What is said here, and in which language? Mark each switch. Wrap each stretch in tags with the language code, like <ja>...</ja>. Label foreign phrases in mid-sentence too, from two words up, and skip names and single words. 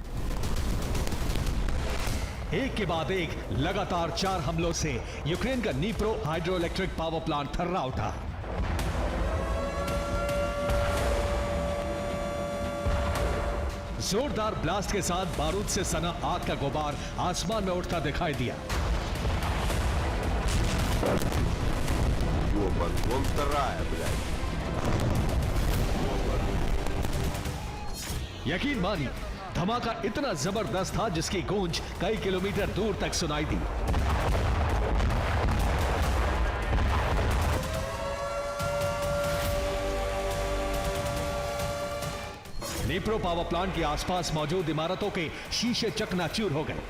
<hi>एक के बाद एक लगातार 4 हमलों से यूक्रेन का नीप्रो</hi> <en>hydro electric power plant</en> <hi>थर्रा उठा। जोरदार ब्लास्ट के साथ बारूद से सना आग का गुबार आसमान में उठता दिखाई दिया।</hi> <ru>Ёбан, вон вторая, блядь.</ru> <hi>यकीन मानिए, धमाका इतना जबरदस्त था जिसकी गूंज कई किलोमीटर दूर तक सुनाई दी। नीप्रो</hi> <en>power plant</en> <hi>के आसपास मौजूद इमारतों के शीशे चकनाचूर हो गए।</hi>